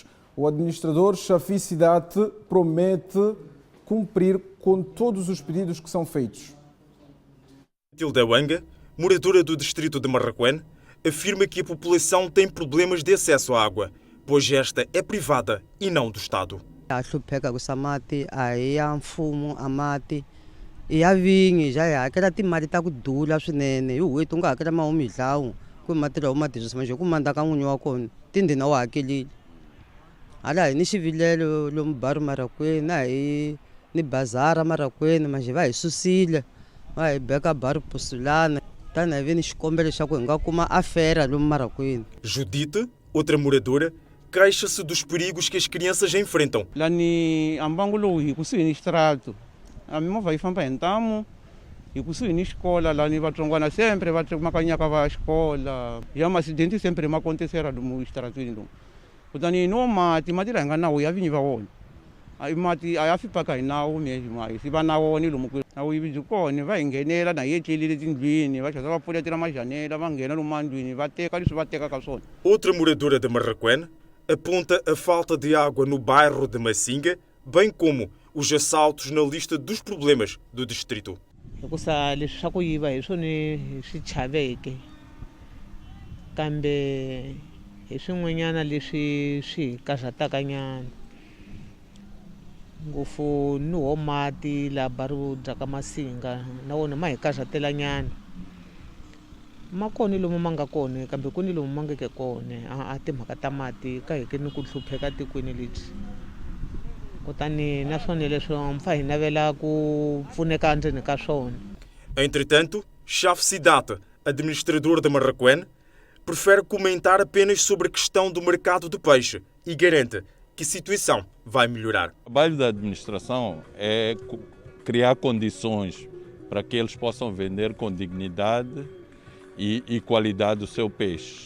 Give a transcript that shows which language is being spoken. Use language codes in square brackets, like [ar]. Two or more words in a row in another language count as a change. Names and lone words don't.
[pt] O administrador Shafi Sidate promete cumprir com todos os pedidos que são feitos. Tilda Wanga, moradora do distrito de Marraquene, afirma que a população tem problemas de acesso à água, pois esta é privada e não do Estado. [ts] Hlupheka ku samati a hi ya mfumo a mati i ya vinyi já hi hakela timali ta ku dula swinene hi n'hweti u nga hakela mahumidlawu ku mati lawa ma tirhisa manje ku manda ka n'winyi wa kona tindhina wa hakelile Hala ni xivilelo lomu baru Marakwena hi ni bazara Marakwena mas vai susile vai beka baru postulana tani hi ve ni xikombelo xa ku hi nga kuma a fera lomu Marakwena. [pt] Judite, outra moradora, queixa-se dos perigos que as crianças enfrentam. [ts] Lá ni ambangulo hi kusuhi ni extrato. A mimovha yi famba hi ntamu hi kusuhi ni xikola lá ni vatsongwana sempre va makanyaka va xikola. Ya maasidenti sempre ma acontecera lomu extratweni lomu. Kutani no mati la hi nga nawu ya vinyi va wona. Mati a ya fipaka hi nawu mesmo hi va na wona lomu nawu yi byi kona va hi nghenela na hi etlelile tindlwini va xasa va pfuletela majanela va nghena lomu mandlwini va teka leswi va tekaka swona. [pt] Outra moradora de Marraquene aponta a falta de água no bairro de Massinga, bem como os assaltos na lista dos problemas do distrito. [ts] Hikusa leswi swa ku yiva hi swona swi chaveke kambe hi swin'wanyana leswi swi hi karhataka nyana ngopfu ni wo mati laha bari dyaka Masinga na wona ma hi karhatela nyana. Ma kona lomu ma nga kona kambe ku ni lomu ma ngeke kona a timhaka ta mati ka heke ni ku hlupheka tikweni lebyi kutani na swona leswo mpfa hi navela ku pfuneka endzeni ka swona. [pt] Entretanto, Chave Cidade, administrador de Marraquene, prefere comentar apenas sobre a questão do mercado do peixe e garante que a situação vai melhorar. O trabalho da administração é criar condições para que eles possam vender com dignidade e qualidade o seu peixe.